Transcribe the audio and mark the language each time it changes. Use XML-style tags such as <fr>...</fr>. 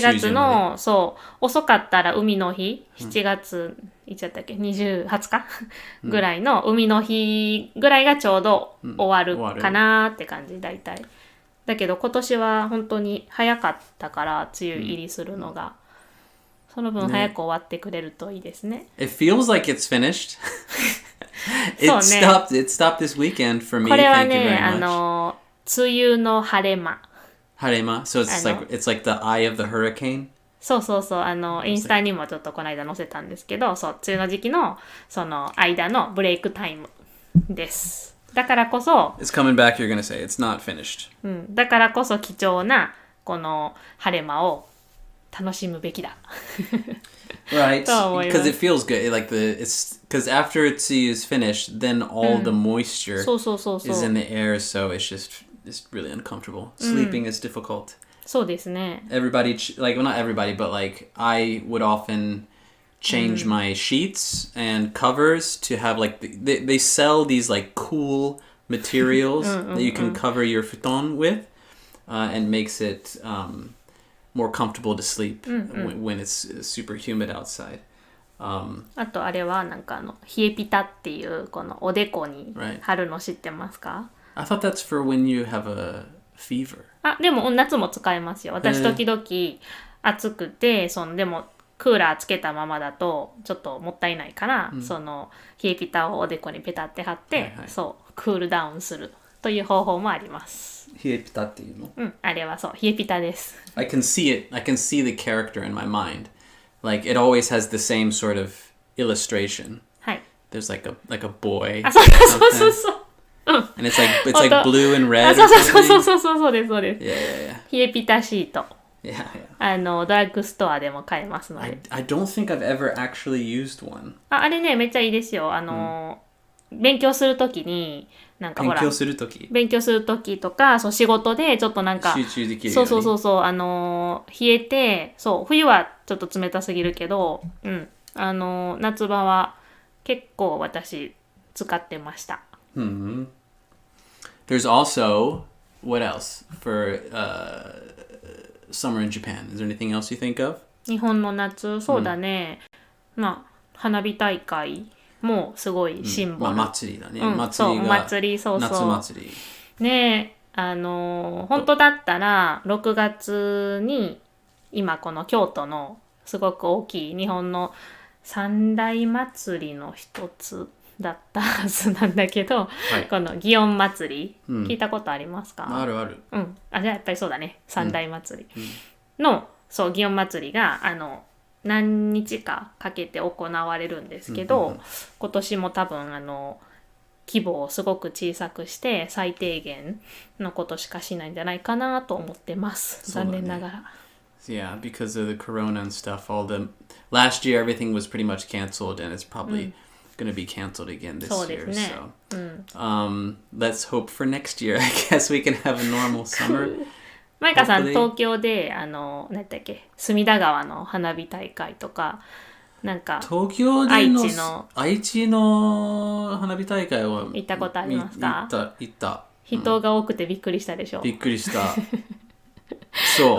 <ja>月のそう遅かったら海の日、7月いつやったっけ、20日ぐらいの海の日ぐらいがちょうど終わるかなって感じ、大体。だけど今年は本当に早かったから梅雨入りするのが、その分早く終わってくれるといいですね。</ja> <en>It feels like it's finished. It stopped this weekend for me.</en> <ja>これはね、梅雨の晴れ間。</ja> <en>晴れ間 So it's like the eye of the hurricane.</en> <ja>そうそうそう、インスタにもちょっとこの間載せたんですけど、そう、梅雨の時期のその間のブレイクタイムです。だからこそ、</ja> <en>It's coming back, you're gonna say. It's not finished.</en> <ja>だからこそ貴重なこの晴れ間を楽しむべきだ。</ja> <en>Right, because it feels good. Like because after Itzy is finished, then all the moisture is in the air, so it's really uncomfortable. Sleeping is difficult.</en> <ja>そうですね。</ja> <en>Everybody, like, well, not everybody, but like I would often change my sheets and covers to have like they sell these like cool materials that you can cover your futon with, and makes it more comfortable to sleep when it's super humid outside.</en> <ja>あとあれはなんか冷えピタっていうこのおでこに貼るの知ってますか？</ja> <en>I thought that's for when you have a fever.</en> <ja>あ、でも夏も使えますよ。私時々暑くて、でもクーラーつけたままだとちょっともったいないから、その冷えピタをおでこにペタって貼って、そうクールダウンするという方法もあります。冷えピタっていうの？あれはそう冷えピタです。</ja> <en>I can see it. I can see the character in my mind. Like it always has the same sort of illustration.</en> <ja>はい。</ja> <en>There's like a boy.</en> <ja>あ、そうそうそう。</ja> <en>And it's like blue and red.</en> <ja>そうですそうです。</ja> <en>Yeah.</en> <ja>冷えピタシート。</ja> <en>Yeah.</en> <ja>ドラッグストアでも買えますので。</ja> <en>I don't think I've ever actually used one.</en> <ja>あれねめっちゃいいですよ。勉強するときになんかほら勉強するときとかそう仕事でちょっとなんか集中できるようにそう冷えてそう冬はちょっと冷たすぎるけど、夏場は結構私使ってました。</ja> <en>There's also what else for summer in Japan? Is there anything else you think of?</en> <ja>日本の夏そうだね。まあ花火大会もすごいシンボル。祭りだね。そう祭りそうそう。夏祭り。ね本当だったら6月に今この京都のすごく大きい日本の三大祭りの一つだったはずなんだけど、この祇園祭り、聞いたことありますか？あるある。じゃあやっぱりそうだね。三大祭りの、そう祇園祭りが何日かかけて行われるんですけど、今年も多分規模をすごく小さくして最低限のことしかしないんじゃないかなと思ってます。残念ながら。</ja> <en>Yeah, because of the corona and stuff, last year everything was pretty much canceled, and it's probably going to be canceled again this year. So, let's hope for next year. I guess we can have a normal summer.</en> <ja>マイカさん、東京で何だっけ、隅田川の花火大会とか、なんか東京で愛知の花火大会は行ったことありますか？行った。人が多くてびっくりしたでしょ。びっくりした。そう。</ja>